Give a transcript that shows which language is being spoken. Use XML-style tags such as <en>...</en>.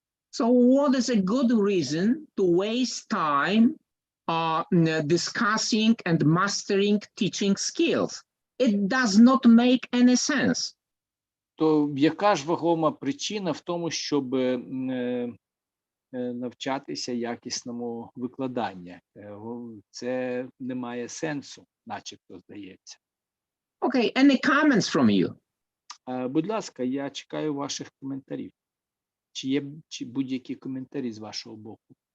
<en>So what is a good reason to waste time discussing and mastering teaching skills? It does not make any sense.</en> <uk>То яка ж вагома причина в тому, щоб навчатися якісному викладанню? Це не має сенсу, начебто, здається.</uk> <en>Okay, any comments from you?</en> <uk>Будь ласка, я чекаю ваших коментарів. Чи є будь-які коментарі з вашого боку?</uk>